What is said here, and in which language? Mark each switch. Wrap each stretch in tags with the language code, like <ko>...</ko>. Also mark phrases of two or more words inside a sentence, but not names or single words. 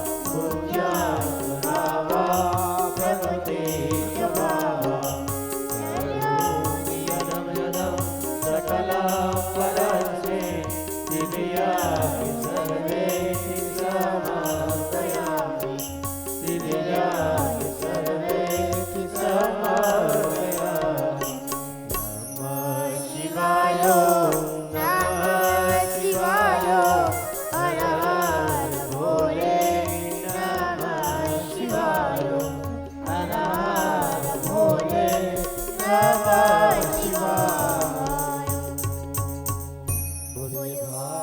<sa>बुद्ध्यात्मना प्रकृते स्वभावा करोमि यदं यदं सकलं परस्मै दिव्यापि सर्वेति समर्पयामि दिव्यापि सर्वेति समर्पयामि नमः शिवाय</sa> <hi>नमः शिवाय हर हर भोले नमः शिवाय हर हर भोले नमः शिवाय बोलिए</hi>